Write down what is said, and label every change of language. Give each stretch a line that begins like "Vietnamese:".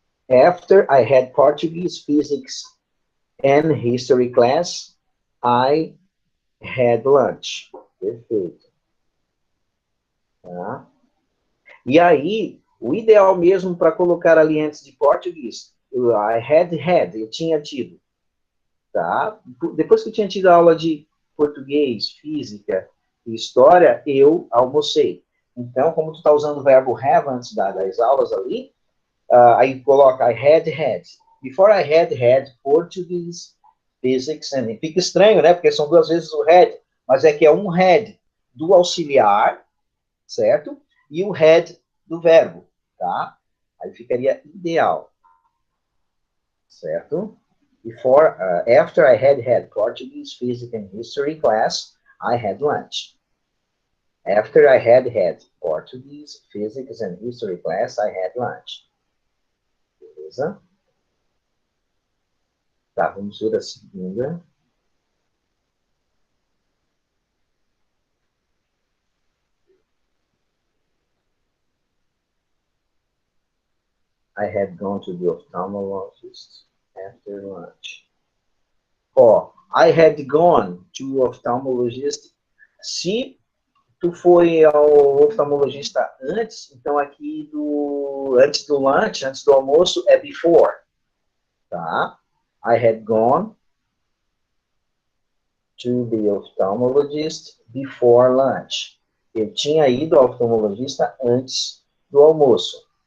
English: After I had Portuguese, physics, and history class, I had lunch.
Portuguese: Perfeito. Tá? E aí, o ideal mesmo para colocar ali antes de português,
English: I had,
Portuguese: eu tinha tido. Tá? Depois que eu tinha tido a aula de português, física e história, eu almocei. Então, como tu está usando o verbo have antes das aulas ali, aí coloca
English: I had. Before I had Portuguese, physics, and...
Portuguese: Fica estranho, né? Porque são duas vezes o had, mas é que é um had do auxiliar, certo? E o had do verbo, tá? Aí ficaria ideal, certo?
English: Before, after I had Portuguese, physics, and history class, I had lunch. After I had Portuguese, physics, and history class, I had lunch.
Portuguese: Beleza? Tá, vamos ver a segunda.
English: I had gone to the ophthalmologist after lunch. Ó, I had gone to ophthalmologist.
Portuguese: Se tu foi ao oftalmologista antes, então aqui antes do lunch, antes do almoço, é before. Tá?
English: I had gone to the ophthalmologist before lunch.
Portuguese: Eu tinha ido ao oftalmologista antes do almoço.